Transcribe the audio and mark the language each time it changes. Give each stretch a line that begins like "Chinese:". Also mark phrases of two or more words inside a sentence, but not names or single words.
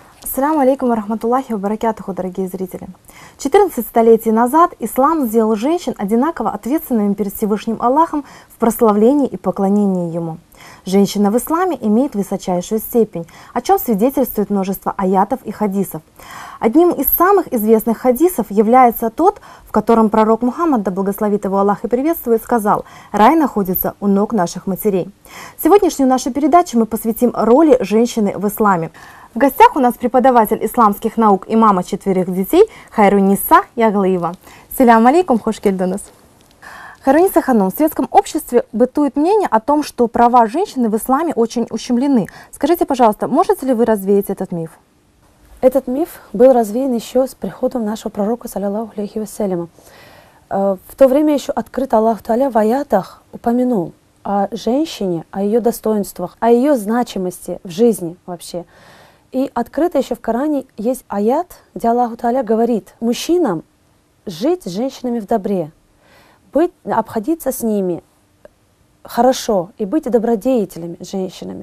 Arabic: السلام عليكم ورحمة الله وبركاته,
Russian: дорогие зрители. 14 столетий назад ислам сделал женщин одинаково ответственными перед Всевышним Аллахом в прославлении и поклонении Ему. Женщина в исламе имеет высочайшую степень, о чем свидетельствует множество аятов и хадисов. Одним из самых известных хадисов является тот, в котором пророк Мухаммад, да благословит его Аллах и приветствует, сказал: «Рай находится у ног наших матерей». Сегодняшнюю нашу передачу мы посвятим роли женщины в исламе. В гостях у нас преподаватель исламских наук и мама 4 детей Хайруниса Яглыева.
Arabic: سلام عليكم,
Kazakh: хош келдіңіз.
Russian: Хайруниса ханум, в светском обществе бытует мнение о том, что права женщины в исламе очень ущемлены. Скажите, пожалуйста, можете ли вы развеять этот миф? Этот миф был развеян еще с приходом нашего пророка,
Arabic: صلى الله عليه وسلم.
Russian: В то время еще открыто Аллах Та'аля в аятах упомянул о женщине, о ее достоинствах, о ее значимости в жизни вообще. И открыто еще в Коране есть аят, где Аллах Та'аля говорит мужчинам жить с женщинами в добре, обходиться с ними хорошо и быть добродетелями с женщинами.